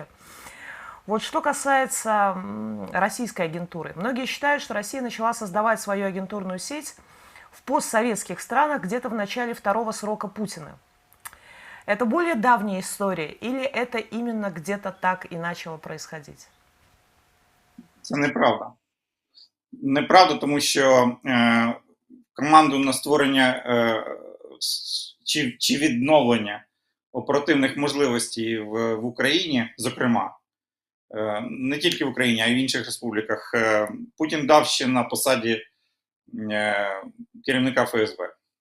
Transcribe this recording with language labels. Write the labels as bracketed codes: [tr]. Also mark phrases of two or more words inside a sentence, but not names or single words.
[ru] Вот что касается российской агентуры. Многие считают, что Россия начала создавать свою агентурную сеть в постсоветских странах где-то в начале второго срока Путина. Это более давняя история или это именно где-то так и начало происходить? [uk] Це неправда. Неправда, тому що команду на створення чи відновлення оперативних можливостей в Україні, зокрема, не тільки в Україні, а й в інших республіках, Путін дав ще на посаді керівника ФСБ.